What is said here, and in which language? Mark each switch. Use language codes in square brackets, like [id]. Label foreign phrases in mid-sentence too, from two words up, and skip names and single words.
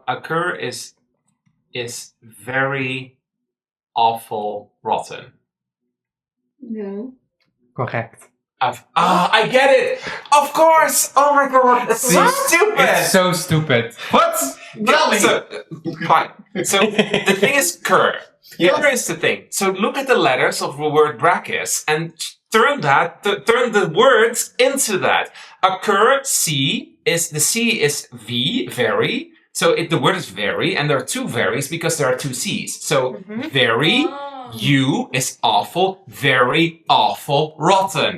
[en] Occur is very awful rotten. No. Correct. I get it! Of course! Oh my god, that's so stupid! It's so stupid. What? Tell me. So, fine. So, the thing is cur. Yeah. Cur is the thing. So look at the letters of the word brachis and turn the words into that. Occur, the C is V, very. So the word is very, and there are 2 veries because there are 2 C's. So very, U is awful, very awful, rotten.